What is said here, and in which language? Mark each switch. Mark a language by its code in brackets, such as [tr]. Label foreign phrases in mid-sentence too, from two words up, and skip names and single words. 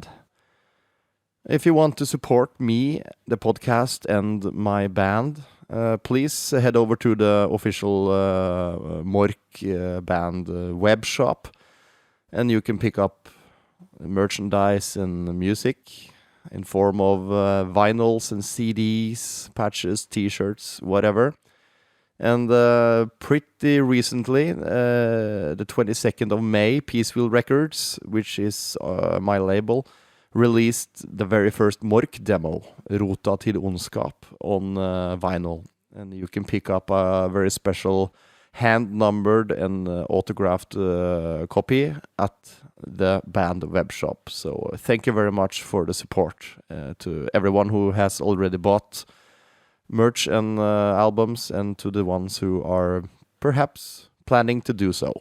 [en] If you want to support me, the podcast, and my band, please head over to the official Mork band web shop, and you can pick up merchandise and music in form of vinyls and CDs, patches, t-shirts, whatever. And pretty recently, the 22nd of May, Peaceville Records, which is my label, released the very first Mork demo, Rota til ondskap, on vinyl. And you can pick up a very special hand-numbered and autographed copy at the band webshop. So thank you very much for the support to everyone who has already bought merch and albums, and to the ones who are perhaps planning to do so.